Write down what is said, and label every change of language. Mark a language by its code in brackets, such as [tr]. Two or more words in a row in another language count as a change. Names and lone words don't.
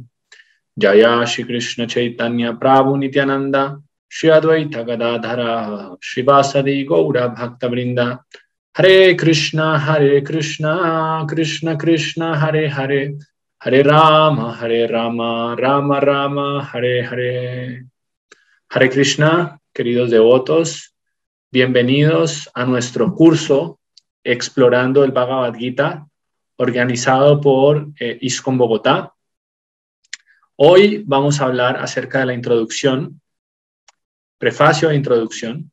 [sa] Jaya Shri Krishna Chaitanya Prabhu Nityananda Shri Advaita Gadadhara Srivasadi Gaura Bhakta Vrinda. Hare Krishna Krishna Krishna Hare Hare Hare Rama Rama Rama Hare Hare. Hare Krishna, [es] queridos devotos, bienvenidos a nuestro curso Explorando el Bhagavad Gita, organizado por ISKCON Bogotá. Hoy vamos a hablar acerca de la introducción, prefacio e introducción.